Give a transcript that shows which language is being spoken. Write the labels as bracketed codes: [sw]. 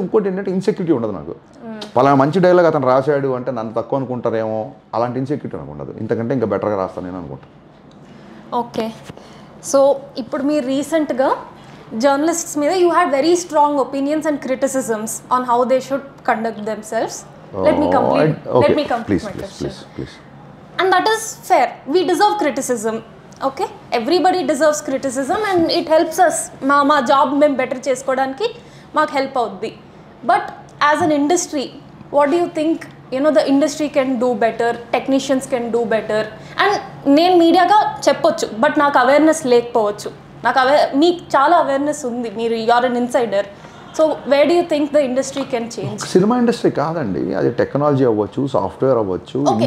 [te] ఇంకోటి ఏంటంటే ఇన్సెక్యూరిటీ ఉండదు నాకు. పలానా మంచి డైలాగ్ అతను రాశాడు అంటే నన్ను తక్కువ అనుకుంటారేమో, అలాంటి ఇన్సెక్యూరిటీ నాకు ఉండదు. ఇంతకంటే ఇంకా బెటర్గా రాస్తాను నేను అనుకుంటాను. ఓకే. సో ఇప్పుడు మీరు రీసెంట్గా జర్నలిస్ట్స్ మీద [en] You had very strong opinions and criticisms on how they should conduct themselves. Let me complete my question. Please. And that is fair. We deserve criticism. Okay? Everybody deserves criticism and it helps us. [te] మా job మేము better చేసుకోవడానికి మాకు help అవుద్ది. [en] But as an industry, what do you think the industry can do better, technicians can do better? [te] And నేను మీడియాగా చెప్పొచ్చు, but నాకు awareness లేకపోవచ్చు. మీకు చాలా అవేర్నెస్ ఉంది, మీరు [en] Are an insider. So where do you think the industry can change? [te] Cinema industry కాదండి, అది టెక్నాలజీ అవ్వచ్చు, సాఫ్ట్వేర్ అవ్వచ్చు.